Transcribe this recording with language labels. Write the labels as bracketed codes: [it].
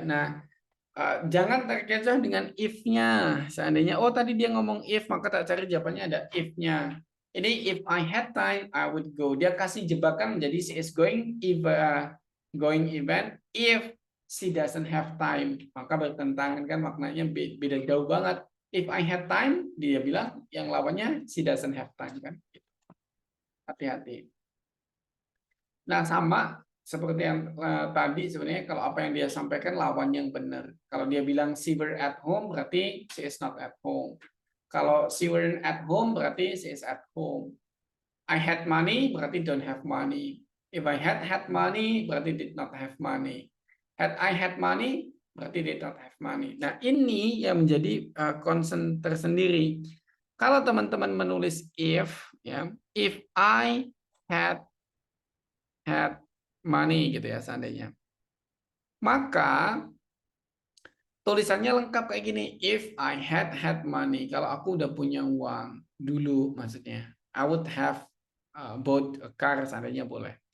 [id] Nah, jangan terkecoh dengan if-nya. Seandainya, oh tadi dia ngomong if, maka tak cari jawabannya ada if-nya. [en] Ini if I had time, I would go. [id] Dia kasih jebakan menjadi [en] she is going event if she doesn't have time. [id] Maka bertentangan kan maknanya beda jauh banget. [en] If I had time, [id] dia bilang yang lawannya [en] she doesn't have time [id] kan. Hati-hati. Nah, sama seperti yang tadi sebenarnya kalau apa yang dia sampaikan lawan yang benar. Kalau dia bilang [en] she were at home berarti she is not at home. Kalau she weren't at home berarti she is at home. I had money berarti don't have money. If I had money berarti did not have money. Had I had money berarti did not have money. [id] Nah, ini yang menjadi concern tersendiri. Kalau teman-teman menulis if, ya, [en] if I had money [id] gitu ya seandainya. Maka tulisannya lengkap kayak gini, [en] if I had money. [id] Kalau aku udah punya uang dulu maksudnya. [en] I would have bought a car [id] seandainya boleh.